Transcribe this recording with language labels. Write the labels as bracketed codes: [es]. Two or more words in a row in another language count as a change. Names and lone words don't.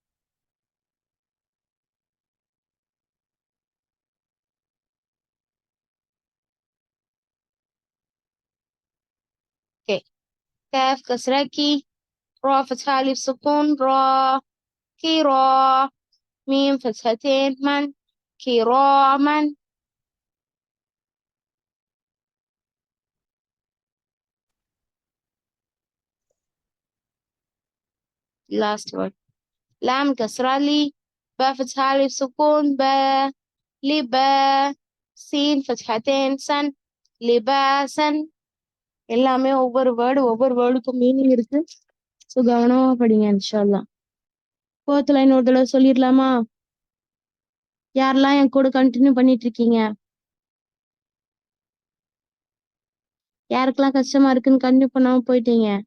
[en] اوكي. [ar] كاف كسرة كي را فتحة ألف سكون را كرا ميم فتحتين من كراما. [en] last word. [ar] لام كسرة لي با فتحة ألف سكون با لبا سين فتحتين سن لباسا. [ta] எல்லாமே ஒவ்வொரு வேர்டுக்கும் மீனிங் இருக்கு. ஸோ கவனமா படிங்க [ar] إن شاء الله. [en] fourth line [ta] ஒரு தடவை சொல்லிடலாமா? யாரெல்லாம் என் கூட கண்டினியூ பண்ணிட்டு இருக்கீங்க? யாருக்கெல்லாம் கஷ்டமா இருக்குன்னு கண்டினியூ பண்ணாம போயிட்டீங்க?